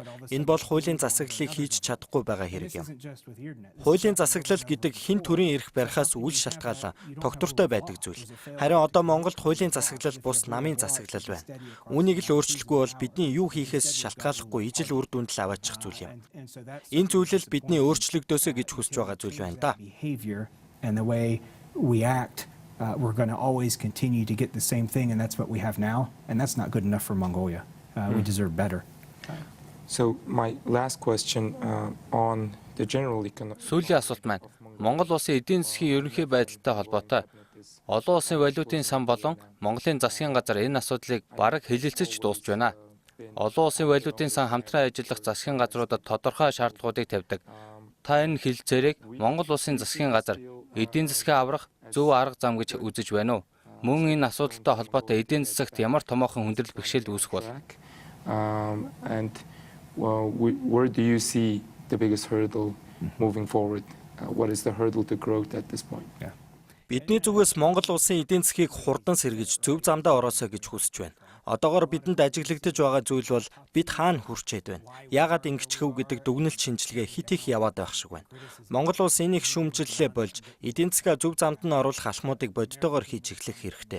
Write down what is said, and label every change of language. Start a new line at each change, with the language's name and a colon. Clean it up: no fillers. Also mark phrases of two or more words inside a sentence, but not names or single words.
Mongolian: Энэ бол хуулийн засаглалыг хийж чадахгүй байгаа хэрэг юм. Хуулийн засаглал гэдэг хэн төрийн эрх барихаас үл шалтгаалan тогтвортой байдаг зүйл. Харин одоо Монголд хуулийн засаглал бус намын засаглал байна. Үүнийг л өөрчлөхгүй бол бидний юу хийхээс шалтгааллахгүй ижил үр дүнд л аваачих зүйл юм. Энэ зүйл л бидний өөрчлөгдөөсэй гэж хүсэж байгаа зүйл байна да.
English: And the way we act, we're going to always continue to get the same thing, and that's what we have now, and that's not good enough for Mongolia. We deserve better. So my last question on the general economic.
Mongolian: Сүүлийн асуулт маань Монгол улсын эдийн засгийн ерөнхий байдалтай холбоотой. Олон улсын валютын сан болон Монголын засгийн газар энэ асуудлыг бараг хэлэлцэж дуусч байна. Олон улсын валютын сан хамтран ажиллах засгийн газруудад тодорхой шаардлагуудыг тавьдаг. Та энэ хэлэлцээрийг Монгол улсын засгийн газар эдийн засгаа аврах зөв арга зам гэж үзэж байна уу? Мөн энэ асуудалтай холбоотой эдийн засагт ямар томоохон хүндрэл бэрхшээл үүсэх бол?
English: And where do you see the biggest hurdle moving forward? What is the hurdle to growth at this point?
Mongolian: Бидний зүгээс Монгол улсын эдийн засгийг хурдан сэргэж зөв замдаа ороосоо гэж хүсэж байна. Одоогоор бидэнд ажиглагдаж байгаа зүйл бол бид хаана хүрчээд байна. Яагаад ингэчхв гэдэг дүгнэлт шинжилгээ хит их яваад байх шиг байна. Монгол улс энийг шүүмжиллээ болж эдийн засгаа зөв замд нь оруулах алхмуудыг бодитоогоор хийж эхлэх хэрэгтэй.